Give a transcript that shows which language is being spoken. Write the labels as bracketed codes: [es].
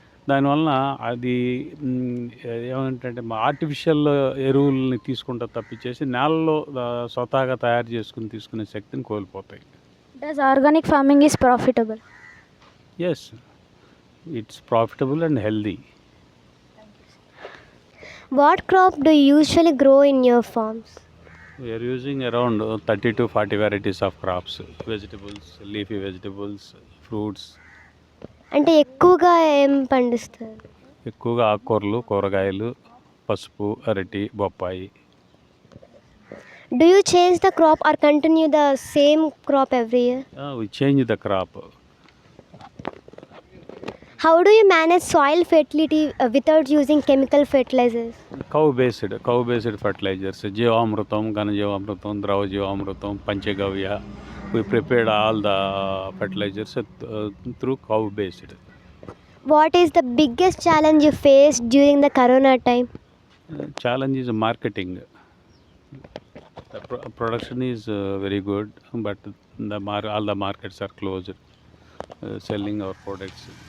[te] దానివలన అది ఏమంటే ఆర్టిఫిషియల్ ఎరువుల్ని తీసుకుంటా తప్పించేసి నేలలో స్వతహాగా తయారు చేసుకుని తీసుకునే శక్తిని కోల్పోతాయి. [en] Does organic farming is profitable? Yes, it's profitable and healthy. What crop do you usually grow in your farms? We are using around 30 to 40 varieties of crops, vegetables, leafy vegetables, fruits. [te] అంటే ఎక్కువగా ఏం పండిస్తారు? ఎక్కువగా ఆకుకూరలు, కూరగాయలు, పసుపు, అరటి, బొప్పాయి. [en] Do you change the crop or continue the same crop every year? We change the crop. How do you manage soil fertility without using chemical fertilizers? Cow based fertilizers, [te] జీవామృతం, ఘనజీవామృతం, ద్రవ జీవామృతం, పంచగవ్య. [en] We prepared all the fertilizers through cow based. What is the biggest challenge you faced during the corona time? Challenge is marketing. The production is very good, but all the markets are closed, selling our products.